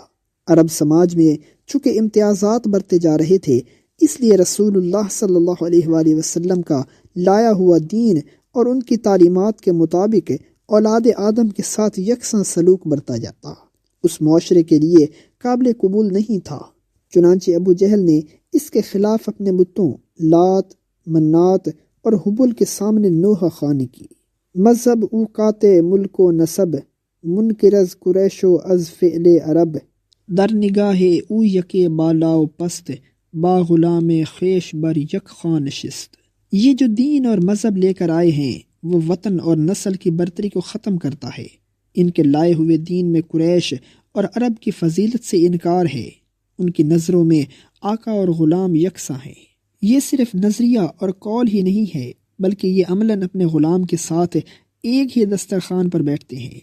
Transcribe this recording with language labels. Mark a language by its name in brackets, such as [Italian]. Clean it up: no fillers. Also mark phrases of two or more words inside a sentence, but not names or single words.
[Urdu] عرب سماج میں چونکہ امتیازات برتے جا رہے تھے، اس لیے رسول اللہ [Arabic] صلی اللہ علیہ وآلہ وسلم [Urdu] کا لایا ہوا دین اور ان کی تعلیمات کے مطابق اولاد آدم کے ساتھ یکساں سلوک برتا جاتا اس معاشرے کے لیے قابل قبول نہیں تھا۔ چنانچہ ابو جہل نے اس کے خلاف اپنے بتوں لات، منات اور حبل کے سامنے نوحہ خوانی کی۔ [Persian] مذہب اوقات ملک و نسب منکرز قریش و از فعل عرب، در نگاہ او یکے بالا و پست، با غلام خیش بر یک خاں نشست۔ [Urdu] یہ جو دین اور مذہب لے کر آئے ہیں وہ وطن اور نسل کی برتری کو ختم کرتا ہے۔ ان کے لائے ہوئے دین میں قریش اور عرب کی فضیلت سے انکار ہے۔ ان کی نظروں میں آقا اور غلام یکساں ہیں۔ یہ صرف نظریہ اور قول ہی نہیں ہے بلکہ یہ عملاً اپنے غلام کے ساتھ ایک ہی دسترخوان پر بیٹھتے ہیں۔